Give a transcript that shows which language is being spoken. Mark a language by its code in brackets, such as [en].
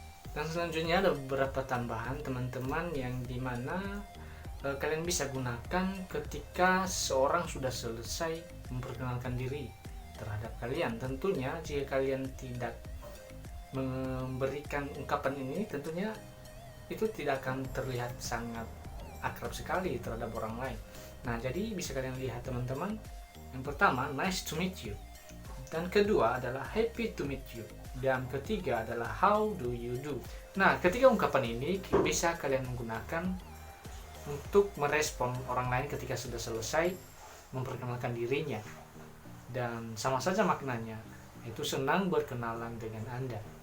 [id] Dan selanjutnya ada beberapa tambahan teman-teman yang dimana kalian bisa gunakan ketika seorang sudah selesai memperkenalkan diri terhadap kalian. Tentunya jika kalian tidak memberikan ungkapan ini, tentunya itu tidak akan terlihat sangat akrab sekali terhadap orang lain. Nah, jadi bisa kalian lihat teman-teman. Yang pertama, [en] nice to meet you. [id] Dan kedua adalah [en] happy to meet you. [id] Dan ketiga adalah [en] how do you do. [id] Nah, ketiga ungkapan ini bisa kalian menggunakan untuk merespon orang lain ketika sudah selesai memperkenalkan dirinya. Dan sama saja maknanya, itu senang berkenalan dengan Anda.